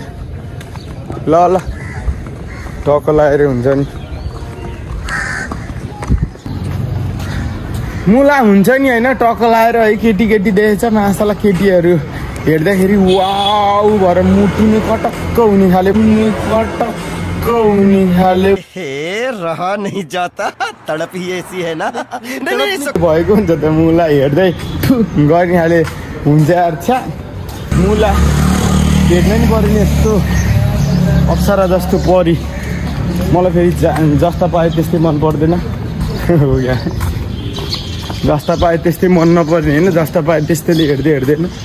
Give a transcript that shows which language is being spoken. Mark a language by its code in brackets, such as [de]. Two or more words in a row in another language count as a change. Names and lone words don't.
[ne] ल टक्क लगाएर हुन्छ नि। मुला हुन्छ नि होइन, टक्क लगाएर है। केटी देखेछ मासाला, केटीहरू हेर्दाखेरि वाउ भएर मुटुनी कटक्क हुने खाले, [hi] हे रहा नहीं जाता, तड़प ही ऐसी है ना। [ne] भएको हुन्छ त मुला हेर्दै गर्ने खाले हुन्छ यार। छ्या मुला भेट्नै नि पर्यो नि, यस्तो अप्सरा जस्तो परी। मलाई फेरि जस्ता पाए त्यस्तै मन पर्दैन हो क्या। जस्ता पाए त्यस्तै मन नपर्ने होइन, जस्ता पाए त्यस्तैले हेर्दैन।